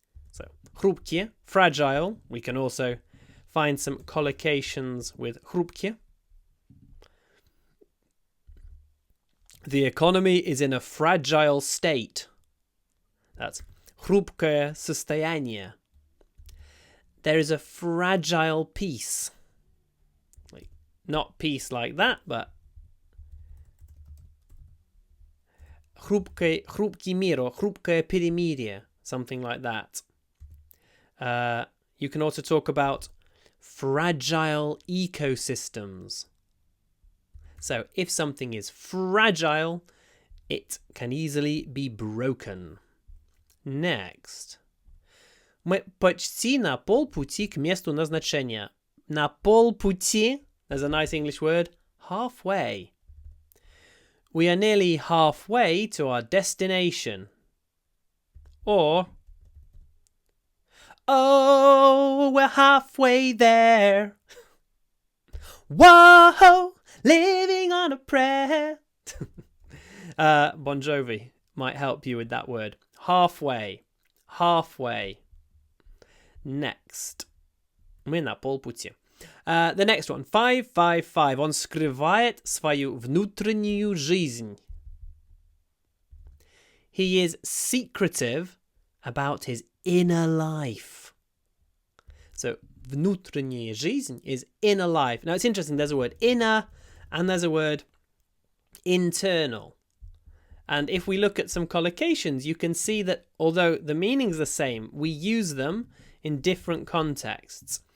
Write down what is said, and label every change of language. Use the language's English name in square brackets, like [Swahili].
[English] So, хрупкие, fragile. We can also find some collocations with хрупкие. The economy is in a fragile state. That's [Russian] хрупкое состояние. [English] There is a fragile peace. Like, not peace like that, but [Russian] хрупкий мир [English] or [Russian] хрупкое перемирие, [English] something like that. You can also talk about fragile ecosystems. So if something is fragile, it can easily be broken. Next. [Russian] Мы почти на полпути к месту назначения. На полпути, [English] there's a nice English word, halfway. We are nearly halfway to our destination. Or, oh, we're halfway there. Whoa, living on a prayer. Bon Jovi might help you with that word. Halfway. Halfway. Next. [Russian] Мы на полпути. [English] The next one. [Russian] 555. Он скрывает свою внутреннюю жизнь. [English] he is secretive about his inner life. So, [Russian] внутренняя жизнь [English] is inner life. Now, it's interesting. There's a word inner and there's a word internal. And if we look at some collocations, you can see that although the meaning's the same, we use them in different contexts.